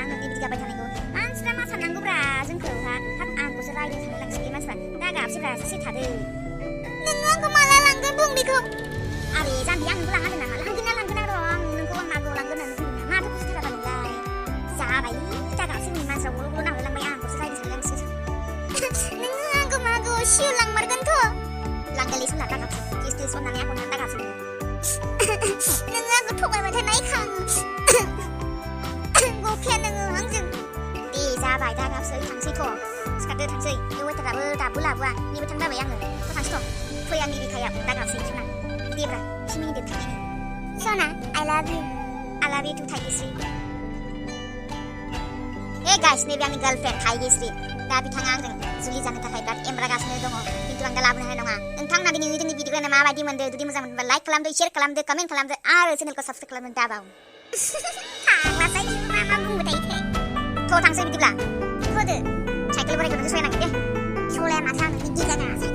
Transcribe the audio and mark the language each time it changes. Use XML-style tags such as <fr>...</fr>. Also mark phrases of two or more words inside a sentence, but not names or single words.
<brx>नोंनि बिदि गाबबाय थानायखौ मानसिफ्रा मा साननांगौब्रा जोंखौ हा हाब आंखौसो रायदों सानलाय लांसै बे मानसिफ्रा दा गाबसैब्रा एसे थादो नोङो आंखौ माला लांगोन बुं बेखौ आरे जाम्बि आं नोंखौ लांगोन नामा लांगोन र' आं नोंखौ आं मागोआव लांगोन होननानै बुंदों ना माथो बुजिथाराबा नोंलाय जाबाय दा गाबसै नै मानसिफ्रा गल' गल' नाहरलांबाय आंखौसो रायदों सानलाय लांसै नोङो आंखौ मागोआव सिउ लांमारगोनथ' लांगोनलै सना दा गाबसै किस्टि सननानै आंखौ दा गाबसै नोङो आंखौ थगायबाय थानाय गफिया नोङो आंजों दे जाबाय दा गाबसै थांसैथ' सिखारदो थांसै बे वेटाराबो दाबो लाबोआ नेबाय थानो बाबाय आङो थांसैथ' फै आंनि बिखायाव दा गाबसै सना देब्रा एसे मिनिदो थांनायनि सना</brx> <en>I love you too</en> <brx>थाइगिस्रि</brx> <en>hey guys</en> <brx>नैबे आंनि गार्लफ्रेन्ड थाइगिस्रि दा बिथाङा आंजों जुलि जानो थाखाय बिराद एमब्रागासिनो दङ खिन्थु आं दा लाबोनो हानाय नङा नोंथांना दिनै जोंनि भिडिअखौ माबायदि मोनदो जुदि मोजां मोनोबा लाइक खालामदो शेयार खालामदो कमेन्ट खालामदो आरो चेनेलखौ साबस्क्राइब खालामनो दाबाव थांलासै मा बुंबाय थायोथाय थ' थांसै बिदिब्ला थ'दो साइकेल बोरायखौनो सलायनांगोन दे सलाया माथो आं नोंनि गिजाना</brx>